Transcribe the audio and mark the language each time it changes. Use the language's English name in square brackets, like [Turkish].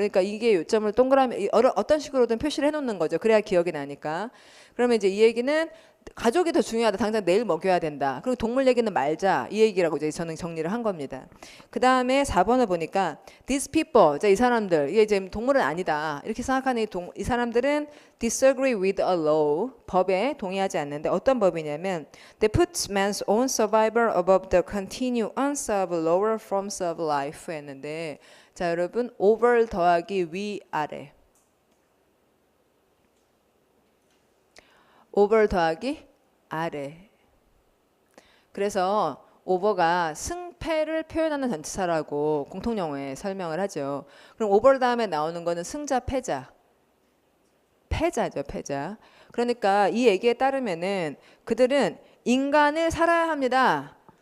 [Korean] 그러니까 이게 요점을 동그라미 어떤 식으로든 표시를 해놓는 거죠. 그래야 기억이 나니까. 그러면 이제 이 얘기는 가족이 더 중요하다. 당장 내일 먹여야 된다. 그리고 동물 얘기는 말자. 이 얘기라고 이제 저는 정리를 한 겁니다. 그 다음에 4번을 보니까 [English] these people, [Korean] 자, 이 사람들, 이게 이제 동물은 아니다. 이렇게 생각하는 이 사람들은 [English] disagree with a law, [Korean] 법에 동의하지 않는데 어떤 법이냐면 [English] they put man's own survival above the continuance of lower forms of life [Korean] 했는데 자, 여러분 over 더하기 위 아래 over 더하기 아래. 그래서 over가 승패를 표현하는 전치사라고 공통용어에 설명을 하죠. 그럼 over 다음에 나오는 거는 승자, 패자. 패자죠, 패자. 그러니까 이 얘기에 따르면은 그들은 인간을 살아야 합니다.